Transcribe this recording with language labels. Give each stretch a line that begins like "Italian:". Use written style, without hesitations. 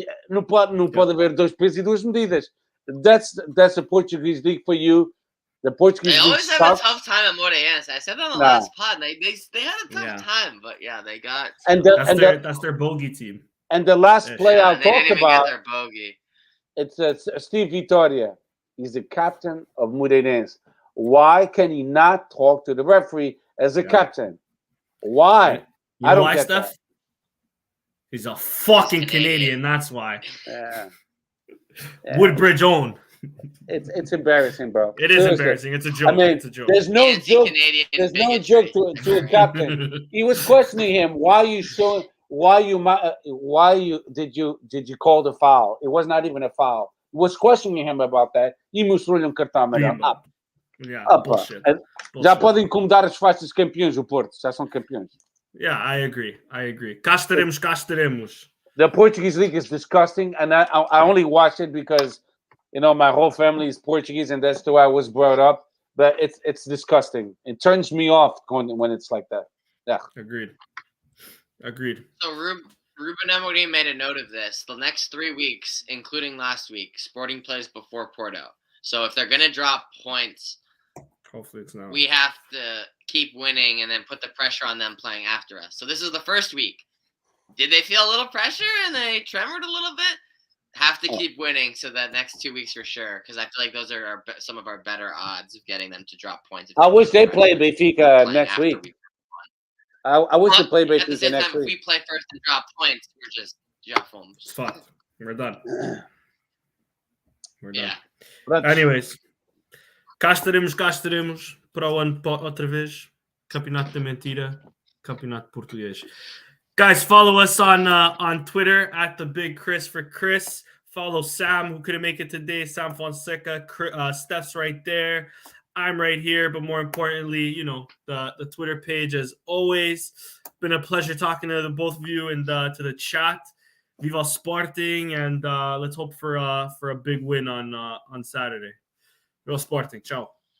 Portuguese: Não pode haver dois pesos e duas medidas.
English: That's the Portuguese league for you. The Portuguese They league always have a tough time at Modalidades. I said that on the last pod. They had a tough time, but yeah, they got. That's their bogey team. And the last player I'll they talk didn't even about, get their bogey. it's Steve Vitória. He's the captain of Modalidades. Why can he not talk to the referee as a captain? Why? I don't get that. He's a fucking Canadian. That's why. Yeah. Woodbridge own. It's embarrassing, bro. It is embarrassing. It's a joke. I mean, it's a joke. There's no joke. There's no joke to a captain. He was questioning him. Why you did you call the foul? It was not even a foul. He was questioning him about that.
Portuguese: E mostrou-lhe cartão amarelo.
English: Bullshit.
Portuguese: Já podem incomodar os faixas campeões, o Porto. Já são campeões.
English: Yeah, I agree.
Portuguese: Cá estaremos.
English: The Portuguese league is disgusting, and I only watch it because, my whole family is Portuguese, and that's the way I was brought up. But it's disgusting. It turns me off when it's like that. Yeah. Agreed. So Ruben Amorim made a note of this. The next 3 weeks, including last week, Sporting plays before Porto. So if they're going to drop points, hopefully it's not. We have to keep winning and then put the pressure on them playing after us. So this is the first week. Did they feel a little pressure and they tremored a little bit? Have to keep winning so that next 2 weeks for sure, because I feel like those are some of our better odds of getting them to drop points. I wish they play Benfica next week. I wish they play Benfica next week. If we play first and drop points, we're just fomos. It's fun. We're done. Yeah. Anyways,
Portuguese: cá estaremos para o ano outra vez. Campeonato da Mentira, Campeonato Português.
English: Guys, follow us on Twitter at the Big Chris for Chris. Follow Sam, who couldn't make it today. Sam Fonseca. Steph's right there. I'm right here. But more importantly, the Twitter page, as always. Been a pleasure talking to the both of you and to the chat. Viva Sporting, and let's hope for a big win on Saturday. Viva Sporting. Ciao.